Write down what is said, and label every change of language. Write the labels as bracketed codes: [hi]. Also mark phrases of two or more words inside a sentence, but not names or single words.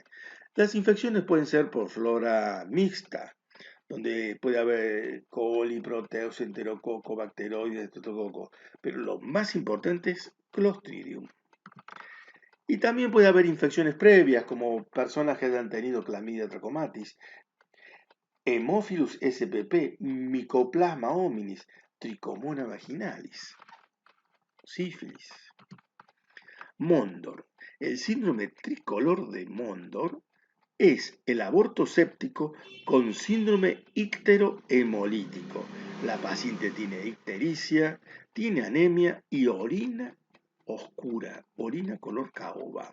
[es] Las infecciones pueden ser por flora mixta, donde puede haber coli, proteus, enterococo, bacteroides, estreptococo, pero lo más importante es Clostridium. Y también puede haber infecciones previas, como personas que hayan tenido clamidia trachomatis, Haemophilus spp, Mycoplasma hominis, Trichomona vaginalis, sífilis. Mondor. El síndrome tricolor de Mondor es el aborto séptico con síndrome icterohemolítico. La paciente tiene ictericia, tiene anemia y orina oscura, orina color caoba.